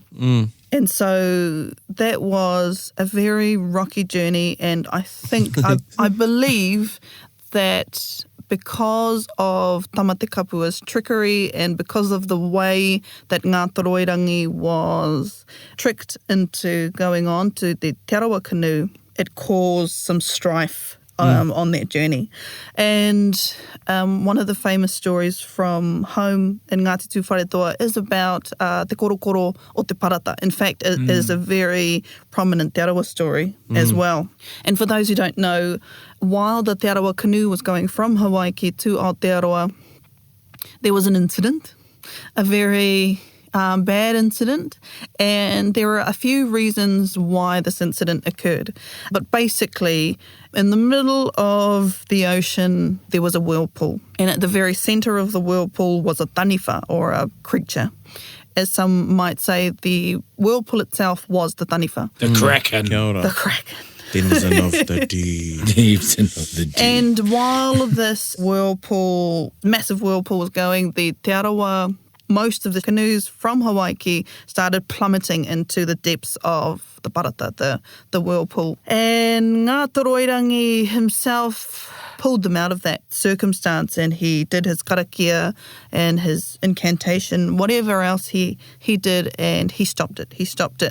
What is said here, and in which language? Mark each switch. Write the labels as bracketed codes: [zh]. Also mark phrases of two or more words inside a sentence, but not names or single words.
[en] And so that was a very rocky journey, and I think, I believe that because of Tamate Kapua's trickery and because of the way that Ngāti Roirangi was tricked into going on to the Te Arawa canoe, it caused some strife on that journey. And one of the famous stories from home in Ngāti Tūwharetoa is about [mi] te korokoro o te parata. [en] In fact, it is a very prominent te arawa story as well. And for those who don't know, while the te arawa canoe was going from Hawaii to Aotearoa, there was an incident, a very bad incident, and there are a few reasons why this incident occurred. But basically, in the middle of the ocean, there was a whirlpool, and at the very centre of the whirlpool was a taniwha, or a creature. As some might say, the whirlpool itself was the taniwha. The Kraken. The Kraken. Denizen of the deep. Denizen of the deep. And while this whirlpool, massive whirlpool was going, the te arawa, most of the canoes from Hawaii started plummeting into the depths of the parata, the whirlpool. And Ngā Toroirangi himself pulled them out of that circumstance, and he did his karakia and his incantation, whatever else he did, and he stopped it.